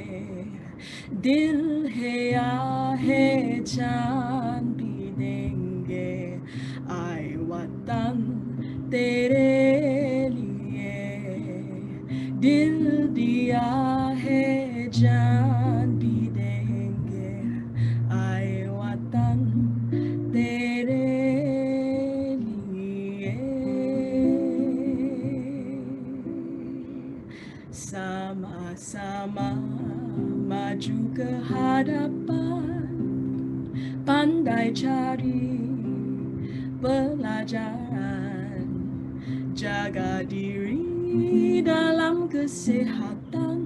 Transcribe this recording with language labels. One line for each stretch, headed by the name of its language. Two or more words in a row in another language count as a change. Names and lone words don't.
Hindi: दिल है या है जान भी देंगे, आए वतन तेरे लिए। दिल दिया है जान भी देंगे, आए वतन तेरे लिए।
Malay: Sama-sama maju ke hadapan, pandai cari pelajaran, jaga diri dalam kesehatan,